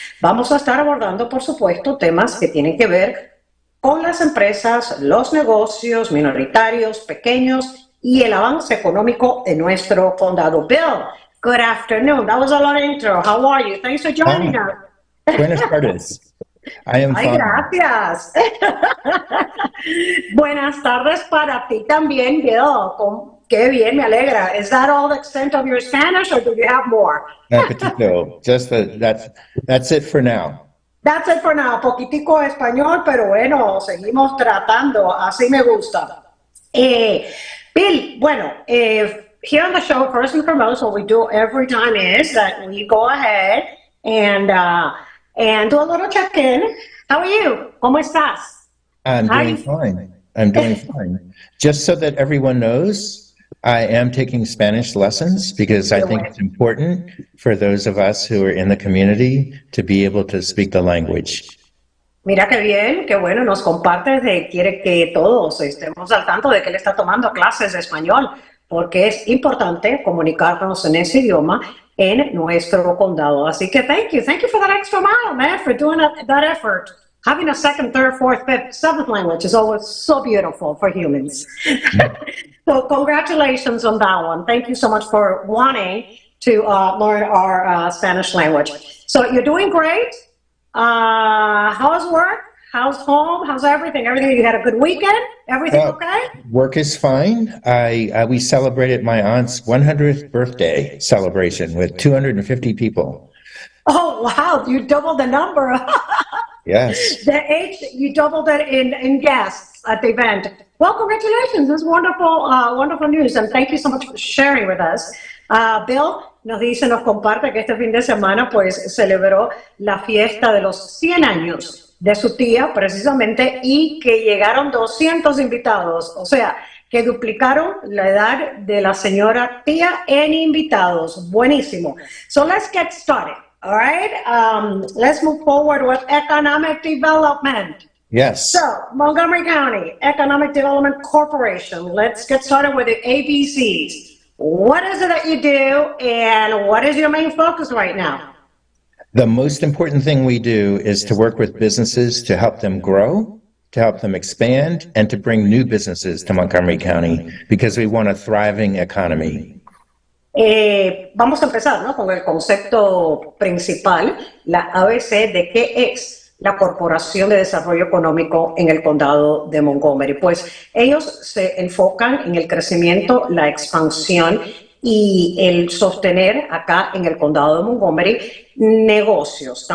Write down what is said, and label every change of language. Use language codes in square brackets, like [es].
[es] Vamos a estar abordando, por supuesto, temas que tienen que ver con las empresas, los negocios, minoritarios, pequeños y el avance económico en nuestro condado. [en] Bill, good afternoon. That was a long intro. How are you? Thanks for joining us. [es] Buenas tardes. [en] I am Ay, fine. [es] gracias. Buenas tardes para ti también, Bill. Qué bien, me alegra. [en] Is that all the extent of your Spanish, or do you have more? Poquito. That's it for now. That's it for now. [es] Poquitico español, pero bueno, seguimos tratando. Así me gusta. [en] Bill, bueno, here on the show, first and foremost, what we do every time is that we go ahead and do a little check-in. How are you? [es] ¿Cómo estás? [en] I'm doing fine. I'm doing fine. Just so that everyone knows, I am taking Spanish lessons because I think it's important for those of us who are in the community to be able to speak the language. [es] Mira qué bien, qué bueno, nos comparte, quiere que todos estemos al tanto de que él está tomando clases de español, porque es importante comunicarnos en ese idioma en nuestro condado. Así que [en] thank you for that extra mile, man, for doing that effort. Having a second, third, fourth, fifth, seventh language is always so beautiful for humans. So congratulations on that one. Thank you so much for wanting to learn our Spanish language. So you're doing great. How's work? How's home? How's everything? Everything? You had a good weekend? Everything okay? Work is fine. We celebrated my aunt's 100th birthday celebration with 250 people. Oh, wow. You doubled the number. Yes. The age, you doubled it in guests at the event. Well, congratulations. It's wonderful, wonderful news. And thank you so much for sharing with us. [es] Bill nos comparte que este fin de semana pues celebró la fiesta de los 100 años de su tía precisamente y que llegaron 200 invitados. O sea, que duplicaron la edad de la señora tía en invitados. [en] Buenísimo. So let's get started. All right, let's move forward with economic development. Yes. So, Montgomery County Economic Development Corporation. Let's get started with the ABCs. What is it that you do, and what is your main focus right now? The most important thing we do is to work with businesses to help them grow, to help them expand, and to bring new businesses to Montgomery County because we want a thriving economy. [es] Vamos a empezar, ¿no?, con el concepto principal, la ABC de qué es la Corporación de Desarrollo Económico en el Condado de Montgomery. Pues ellos se enfocan en el crecimiento, la expansión y el sostener acá en el Condado de Montgomery negocios.